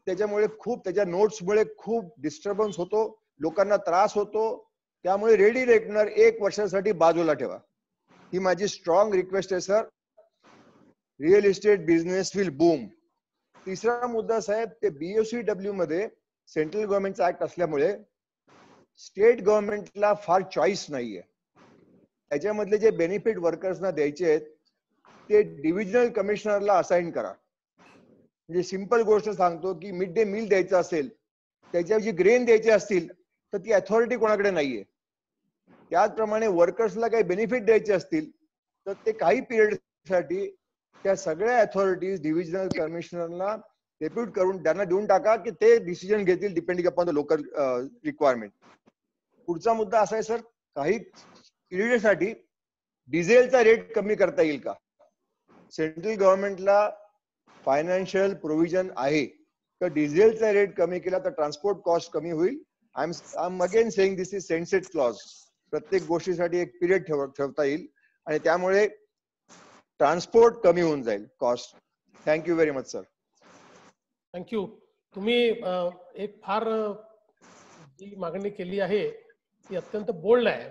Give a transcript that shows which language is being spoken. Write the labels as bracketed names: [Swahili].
[Marathi] त्याच्यामुळे त्याच्या नोट्समुळे खूप डिस्टर्बन्स होतो, लोकांना त्रास होतो. त्यामुळे रेडी रेकनर 1 वर्षासाठी बाजूला ठेवा. ही माझी स्ट्रॉंग रिक्वेस्ट आहे sir. [English] Real estate business will boom. [Marathi] तिसरा मुद्दा साहेब, ते BOCW मध्ये सेंट्रल गव्हर्नमेंटचा ऍक्ट असल्यामुळे स्टेट गव्हर्नमेंटला फार चॉईस नाहीये. त्याच्यामधले जे बेनिफिट वर्कर्सना द्यायचे आहेत ते डिव्हिजनल कमिशनरला असाइन करा. म्हणजे सिंपल गोष्ट सांगतो की मिड डे मील द्यायचं असेल, त्याच्याऐवजी ग्रेन द्यायचे असतील तर ती अथॉरिटी कोणाकडे नाहीये. त्याचप्रमाणे वर्कर्सला काही बेनिफिट द्यायचे असतील तर ते काही पिरियडसाठी त्या सगळ्या अथॉरिटीज डिव्हिजनल कमिशनरला डेप्यूट करून त्यांना देऊन टाका की ते डिसिजन घेतील [English] Depending upon the local requirement. [Marathi] पुढचा मुद्दा असा आहे सर, काही पिरियडसाठी डिझेलचा रेट कमी करता येईल का? सेंट्रल गव्हर्नमेंटला फायनान्शियल प्रोव्हिजन आहे तर डिझेलचा रेट कमी केला तर ट्रान्सपोर्ट कॉस्ट कमी होईल. [English] I am again saying this is sunset clause. [Marathi] प्रत्येक गोष्टीसाठी एक पिरियड ठेवता येईल आणि त्यामुळे ट्रान्सपोर्ट कमी होऊन जाईल, cost. [English] Thank you very much sir. Thank you. [Marathi] तुम्ही एक फार जी मागणी केली आहे ती अत्यंत बोल्ड आहे.